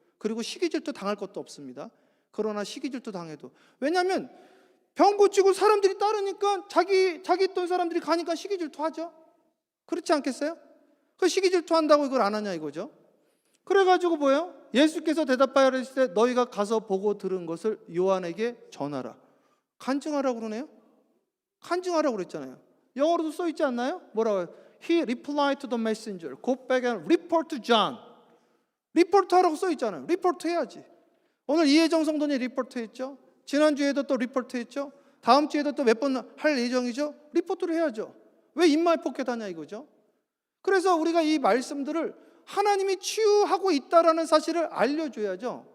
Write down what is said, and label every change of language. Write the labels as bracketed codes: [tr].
[ko] 그리고 시기질투 당할 것도 없습니다. 그러나 시기질투 당해도, 왜냐하면 병 고치고 사람들이 따르니까 자기 있던 사람들이 가니까 시기질투 하죠. 그렇지 않겠어요? 그 시기질투 한다고 이걸 안 하냐 이거죠. 그래가지고 뭐예요? 예수께서 대답하여 이르시되 너희가 가서 보고 들은 것을 요한에게 전하라. 간증하라고 그러네요. 간증하라고 그랬잖아요. 영어로도 써 있지 않나요? 뭐라고요? [en] He replied to the messenger, go back and report to John. [ko] 리포트 하라고 써 있잖아요. 리포트 해야지. 오늘 이혜정 성도님 리포트 했죠. 지난주에도 또 리포트 했죠. 다음 주에도 또 몇 번 할 예정이죠. 리포트를 해야죠. 왜 입만 포켓하냐 이거죠. 그래서 우리가 이 말씀들을 하나님이 치유하고 있다라는 사실을 알려줘야죠.